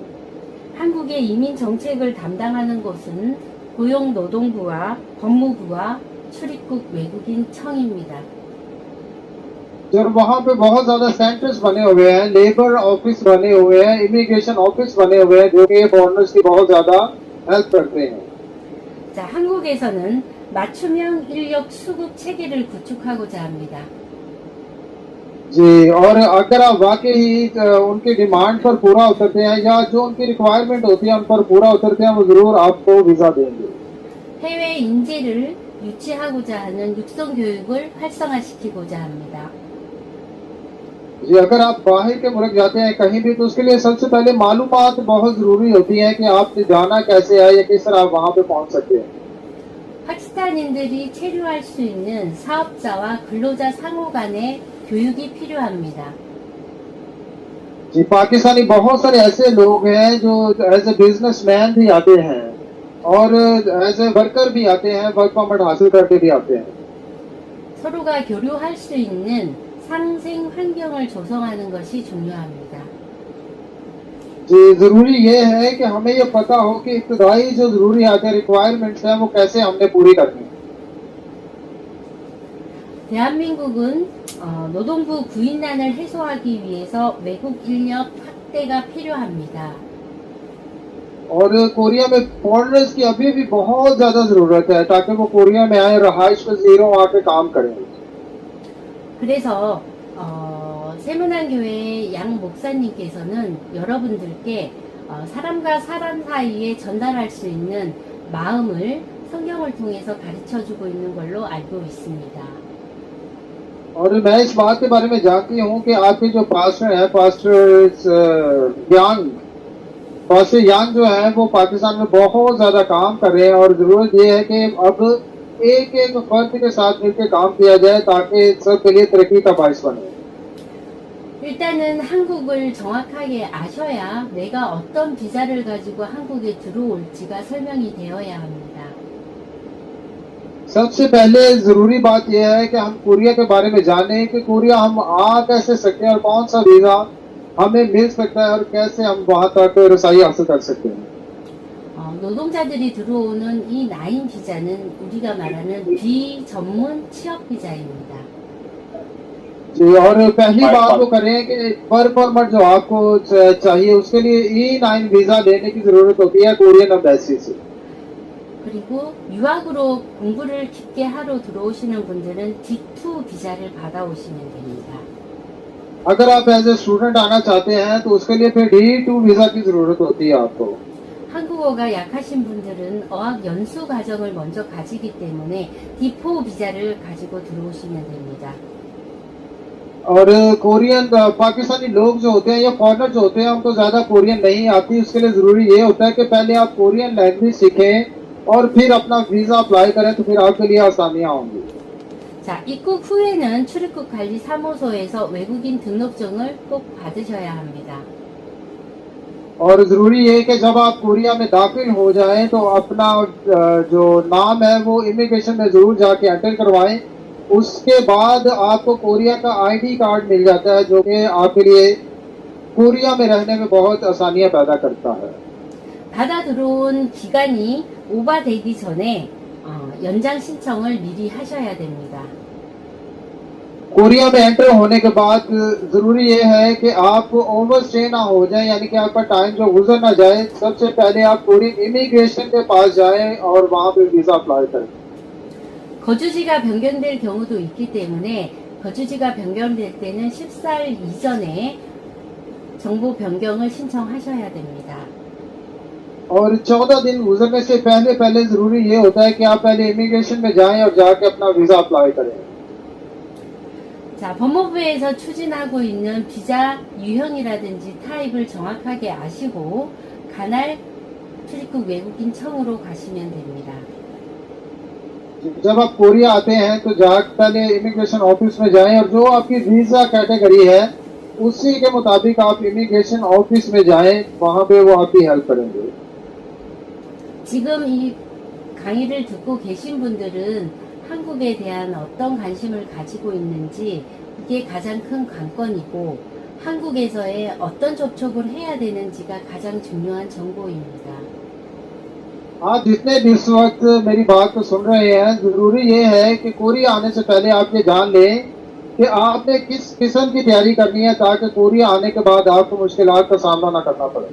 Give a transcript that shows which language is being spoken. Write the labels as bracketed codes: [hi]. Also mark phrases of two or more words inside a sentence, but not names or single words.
[ko] 한국의 이민 정책을 담당하는 곳은 고용노동부와 법무부와 출입국 외국인 청입니다. [ur] اور وہاں پہ بہت زیادہ سینٹرز بنے ہوئے ہیں, [en] labour office [ur] بنے ہوئے ہیں, [en] immigration office [ur] بنے ہوئے ہیں جو کہ فارنرز کی بہت زیادہ ہیلپ کرتے ہیں. [ko] 자, 한국에서는 맞춤형 인력 수급 체계를 구축하고자 합니다. [ur] جی، اور اگر آپ واقعی ان کی ڈیمانڈ پر پورا اترتے ہیں یا جو ان کی ریکوائرمنٹ ہوتی ہے ان پر پورا اترتے ہیں وہ ضرور آپ کو ویزا دیں گے. [ko] 해외 인재를 유치하고자 하는 육성 교육을 활성화시키고자 합니다. [ur] جی، اگر آپ باہر کے ملک جاتے ہیں کہیں بھی تو اس کے لیے سب سے پہلے معلومات بہت ضروری ہوتی ہے کہ آپ جانا کیسے ہے یا کس طرح آپ وہاں پہ پہنچ سکتے ہیں. [ko] 파키스탄인들이 체류할 수 있는 사업자와 근로자 상호 간의 교육이 필요합니다. [ur] جی، پاکستانی بہت سارے ایسے لوگ ہیں جو [en] as a businessman [ur] بھی آتے ہیں اور [en] as a worker [ur] بھی آتے ہیں, [en] work permit [ur] حاصل کر کے بھی آتے ہیں. [ko] 서로가 교류할 수 있는 상생 환경을 조성하는 것이 중요합니다. [ur] جی، ضروری یہ ہے کہ ہمیں یہ پتا ہو کہ ابتدائی جو ضروری ریکوائرمنٹس ہیں وہ کیسے ہم نے پوری کرنی ہے. [ko] 대한민국은 노동부 구인난을 해소하기 위해서 외국 인력 확대가 필요합니다. [ur] اور کوریا میں فارنرز کی ابھی بھی بہت زیادہ ضرورت ہے تاکہ وہ کوریا میں آئے، رہائش پزیروں آ کے کام کریں. [ko] 그래서 세문안교회 양 목사님께서는 여러분들께 사람과 사람 사이에 전달할 수 있는 마음을 성경을 통해서 가르쳐주고 있는 걸로 알고 있습니다. [ur] اور میں اس بات کے بارے میں جانتی ہوں کہ آپ کے جو پاسٹر ہیں، پاسٹر یانگ جو ہے وہ پاکستان میں بہت زیادہ کام کر رہے ہیں اور ضرورت یہ ہے کہ اب ایک ایک فرد کے ساتھ مل کر کام کیا جائے تاکہ سب کے لیے ترقی کا باعث بنے. [ko] 일단은 한국을 정확하게 아셔야 내가 어떤 비자를 가지고 한국에 들어올지가 설명이 되어야 합니다. [ur] سب سے پہلے ضروری بات یہ ہے کہ ہم کوریا کے بارے میں جانیں کہ کوریا ہم آ کیسے سکتے ہیں اور کون سا ویزا ہمیں مل سکتا ہے اور کیسے ہم وہاں تک رسائی حاصل کر سکتے ہیں. [ko] 노동자들이 들어오는 이 나인 비자는 우리가 말하는 비전문 취업 비자입니다. [ur] جی اور پہلی بات وہ کریں کہ [en] work permit [ur] جو آپ کو چاہیے اس کے لیے E9 ویزا لینے کی ضرورت ہوتی ہے [en] Korean embassy [ur] سے. [ko] 그리고 유학으로 공부를 깊게 하러 들어오시는 분들은 D2 비자를 받아오시면 됩니다. [ur] اگر آپ [en] as a student [ur] آنا چاہتے ہیں تو اس کے لیے پھر D2 ویزا کی ضرورت ہوتی ہے آپ کو. [ko] 한국어가 약하신 분들은 어학 연수 과정을 먼저 가지기 때문에 D4 비자를 가지고 들어오시면 됩니다. [ur] اور کورین پاکستانی لوگ جو ہوتے ہیں یا فارنر جو ہوتے ہیں ان کو زیادہ کورین نہیں آتی، اس کے لیے ضروری یہ ہوتا ہے کہ پہلے آپ [en] Korean language [ur] سیکھیں اور پھر اپنا ویزا اپلائی کریں تو پھر آپ کے لیے آسانیاں ہوں گی. [ko] 자, 입국 후에는 출입국 관리 사무소에서 외국인 등록증을 꼭 받으셔야 합니다. [ur] اور ضروری یہ ہے کہ جب آپ کوریا میں داخل ہو جائیں تو اپنا جو نام ہے وہ امیگریشن میں ضرور جا کے انٹر کروائیں. اس کے بعد آپ کو کوریا کا [en] ID card [ur] مل جاتا ہے جو کہ آپ کے لیے کوریا میں رہنے میں بہت آسانیاں پیدا کرتا ہے. [ko] 받아 들어온 기간이 오버되기 전에 연장 신청을 미리 하셔야 됩니다. [ur] کوریا میں انٹر ہونے کے بعد ضروری یہ ہے کہ آپ [en] over stay [ur] نہ ہو جائے، یعنی کہ آپ کا ٹائم جو گزر نہ جائے. سب سے پہلے آپ [en] Korean immigration [ur] کے پاس جائیں اور وہاں پہ ویزا اپلائی کریں. [ko] 거주지가 변경될 경우도 있기 때문에 거주지가 변경될 때는 10살 이전에 정보 변경을 신청하셔야 됩니다. [ur] اور 14 دن گزرنے سے پہلے پہلے ضروری یہ ہوتا ہے کہ آپ پہلے امیگریشن میں جائیں اور جا کے اپنا ویزا اپلائی کریں. [ko] 자, 법무부에서 추진하고 있는 비자 유형이라든지 타입을 정확하게 아시고 관할 출입국 외국인 청으로 가시면 됩니다. [ur] جب آپ کوریا آتے ہیں تو جا کر پہلے [en] immigration office [ur] میں جائیں اور جو آپ کی [en] visa category [ur] ہے اسی کے مطابق آپ [en] immigration office [ur] میں جائیں، وہاں پہ وہ آپ کی ہیلپ کریں گے. [ko] 지금 이 강의를 듣고 계신 분들은 한국에 대한 어떤 관심을 가지고 있는지 이게 가장 큰 관건이고 한국에서의 어떤 접촉을 해야 되는지가 가장 중요한 정보입니다. [ur] آپ جتنے بھی اس وقت میری بات کو سن رہے ہیں، ضروری یہ ہے کہ کوریا آنے سے پہلے آپ یہ جان لیں کہ آپ نے کس قسم کی تیاری کرنی ہے تاکہ کوریا آنے کے بعد آپ کو مشکلات کا سامنا نہ کرنا پڑے.